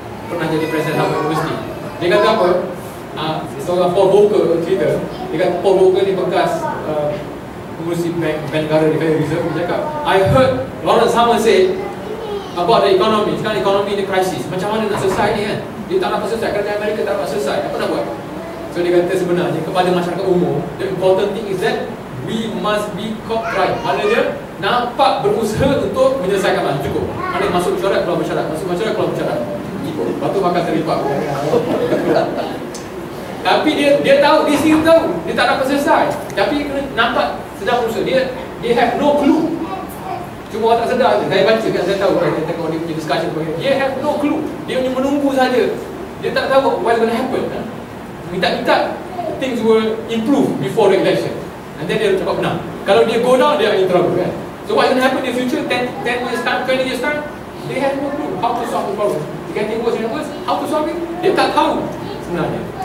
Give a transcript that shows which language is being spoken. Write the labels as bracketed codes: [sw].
[ms] Pernah jadi Presiden Harvard University. Dia kata apa? Seorang Paul Volcker cerita. Dia kata Paul Volcker ni bekas pengurusi bank negara di Federal Reserve. Dia cakap, [en] I heard Lawrence Summers say about the economy. [ms] Sekarang ekonomi ni crisis. Macam mana nak selesai ni kan? Dia tak dapat selesai. Kerajaan Amerika tak dapat selesai. Apa nak buat? [en] So [ms] dia kata sebenarnya kepada masyarakat umum, [en] the important thing is that we must be forthright. [ms] Maknanya nampak berusaha untuk menyelesaikan masalah. Cukup. Mana masuk mesyuarat, keluar mesyuarat. Masuk mesyuarat, keluar mesyuarat. Lepas tu makan terlipat. Tapi dia tahu, dia sendiri tahu dia tak dapat selesai. Tapi nampak sedang berusaha. Dia [en] have no clue. [ms] Cuma orang tak sedar je. Saya baca kan, saya tahu kan, saya tengok dia punya discussion sebagainya. Dia [en] have no clue. [ms] Dia hanya menunggu saja. Dia tak tahu [en] what's going to happen. [ms] Minta-minta [en] things will improve before the election. And then [ms] dia dapat menang. Kalau dia [en] go down, [ms] dia akan [en] in trouble kan. So what's going to happen in the future, 10 years time, 20 years time, they have no clue how to solve the problem. They can think worse and worse, how to solve it, [ms] dia tak tahu sebenarnya.